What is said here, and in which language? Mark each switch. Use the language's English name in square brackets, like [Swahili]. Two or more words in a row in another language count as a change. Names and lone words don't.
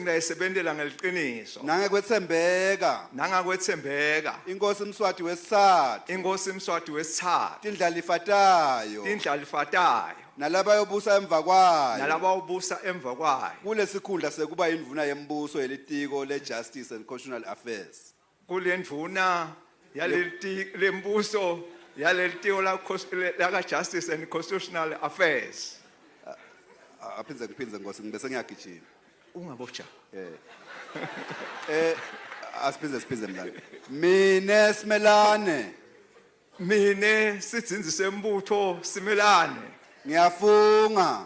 [Swati] Nangekwetsembeka. Inkosi Mswati wesithathu. Tindlalifatayo. Nalaba yobusa emva kwayo. Kulesikhundla sekuba indvuna yembuso yelitiko le- [English] Justice and Constitutional Affairs. [Swati] Kulendvuna lembuso yalelitiko la [English] Justice and Constitutional Affairs. [Swati] Aphindze ngosi ngibese ngiyagijima. Ungabotsha. Asiphindze mdlali. Mine Simelane. Mine sitsinzi sembutho Simelane. Ngiyafunga.